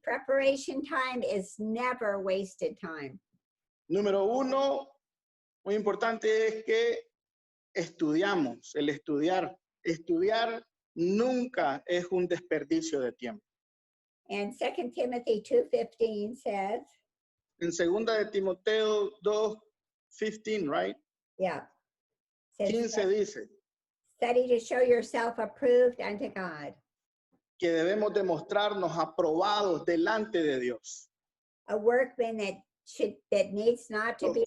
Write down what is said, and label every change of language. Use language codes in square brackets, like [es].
[en] Preparation time is never wasted time. [es] Número uno, muy importante es que estudiamos, el estudiar. Estudiar nunca es un desperdicio de tiempo. [en] And 2 Timothy 2:15 says, [es] En 2 de Timoteo 2:15, [en] right? yeah, says, [es] 15 dice [en] study to show yourself approved unto God, [es] que debemos demostrarnos aprobados delante de Dios. [en] a workman that needs not to be